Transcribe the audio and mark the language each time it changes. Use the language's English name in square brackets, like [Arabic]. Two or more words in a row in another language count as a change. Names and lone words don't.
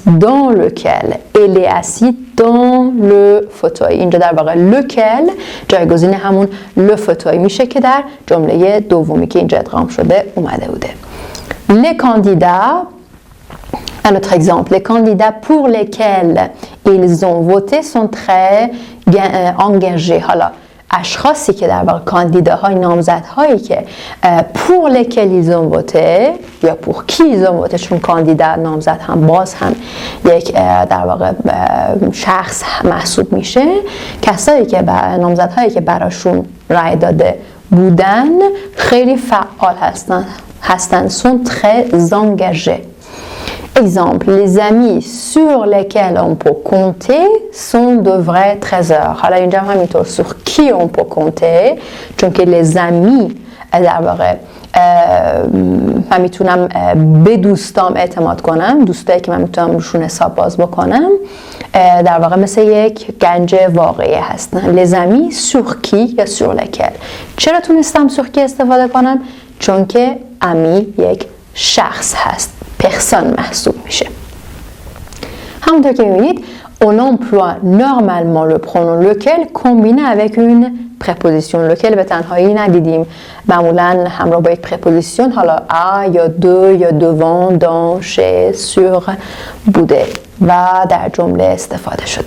[French] dans lequel elle est assise dans le fauteuil. [Persian] اینجا در واقع lequel جایگزین همون [French] le fauteuil [Persian] میشه که در جمله دومی که اینجا ادغام شده اومده بوده. [French] les candidats Un autre exemple, les candidats pour lesquels ils ont voté sont très engagés. [Persian] حالا اشخاصی که در واقع کاندیداهای نامزدهایی که [French] pour lesquels ils ont voté [Persian] یا [French] pour qui ils ont voté، [Persian] چون کاندیدا نامزد هم باز هم یک در واقع شخص محسوب میشه، کسایی که نامزدهایی که براشون رای داده بودن خیلی فعال هستن [French] sont très engagés. Exemple, les amis sur lesquels on peut compter sont de vrais trésors. [Persian] حالا اینجا همینطور [French] sur qui on peut compter، [Persian] چون که [French] les amis [Persian] در واقع من میتونم به دوستام اعتماد کنم، دوستایی که من میتونم روشون حساب باز بکنم در واقع مثل یک گنج واقعی هستن. [French] les amis sur qui یا sur lesquels. [Persian] چرا تونستم [French] sur qui [Persian] استفاده کنم؟ چون که امی یک شخص هست، پرسون محسوب میشه. همونطور که میبینید [French] on emploie normalement le pronom lequel combiné avec une préposition. [Persian] lequel به تنهایی ندیدیم، معمولا همراه با یک پرپوزیسیون، حالا à یا de یا [French] devant، dans، chez، sur [Persian] بوده و در جمله استفاده شده.